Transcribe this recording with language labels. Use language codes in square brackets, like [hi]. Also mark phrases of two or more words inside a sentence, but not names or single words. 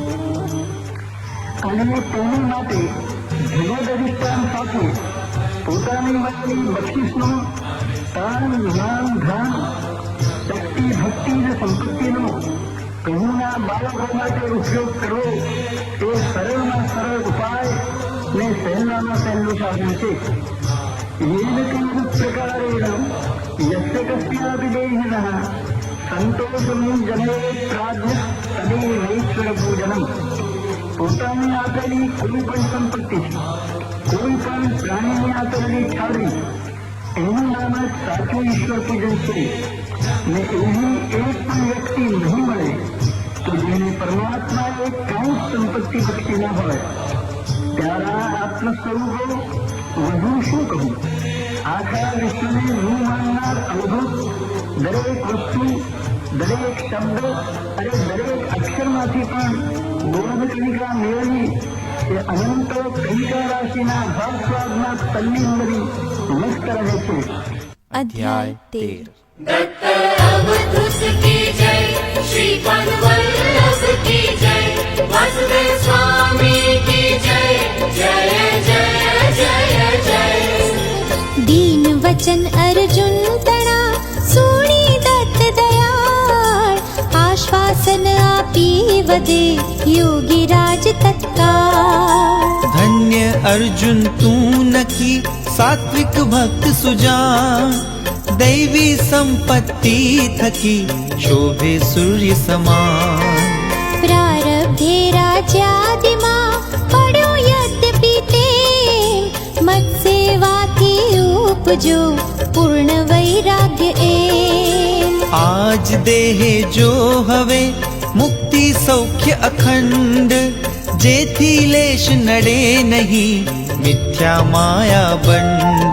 [gu] અને તેની માટે ભગવદ અધિષ્ઠાન સાથે પોતાની મળેલી બક્ષિસનો તાન જ્ઞાન ધ્યાન શક્તિ ભક્તિ અને સંપત્તિનો પ્રભુના બાળકો માટે ઉપયોગ કરવો એ સરળમાં સરળ ઉપાય ને સહેલામાં સહેલું સાધન છે. [sa] येन केन प्रकारेण यस्य कस्यापि देहिनः संतोषं जनेत प्राज्ञ तदेवैश्वर पूजनम. [gu] પોતાની આપેલી કોઈ પણ સંપત્તિ કોઈ પણ પ્રાણીની આપેલી છાવરી એનું નામ જ સાચું ઈશ્વર પૂજન છે. ને એવી એક પણ વ્યક્તિ નહીં મળે તો જેને પરમાત્માએ કાંઈ સંપત્તિ બક્ષી ન હોય. ત્યારા આત્મ સ્વરૂપો વધુ શું કહું. આખા વિશ્વને હું માનનાર અવધૂત દરેક વસ્તુ દરેક શબ્દ અને દરેક અક્ષરમાંથી પણ બોધ કણિકા મેળવી એ અનંત કણિકા રાશિના ભાવ સ્વાદમાં તલ્લીન બની મસ્ત રહે છે. અધ્યાય 13. [hi] दत्त अवधूत की जय, श्रीपाद वल्लभ की जय, वासुदेव स्वामी की जय, जय जय जय जय. [gu] દીન વચન અર્જુન તણા સુણી દત્ત દયાળ આશ્વાસન આપી વદે યોગી રાજ તત્કાળ. ધન્ય અર્જુન તુ નખી સાત્વિક ભક્ત સુજાન દૈવી સંપત્તિ થકી શોભે સૂર્ય સમાન. પ્રારબ્ધે રાજ્યાદિમાં પડ્યો યદ્યપિ તે મત સેવાથી ઉપજો પૂર્ણ વૈરાગ્ય એમ. આજ દેહે જો હવે મુક્તિ સૌખ્ય અખંડ જેથી લેશ નડે નહીં મિથ્યા માયા બંડ.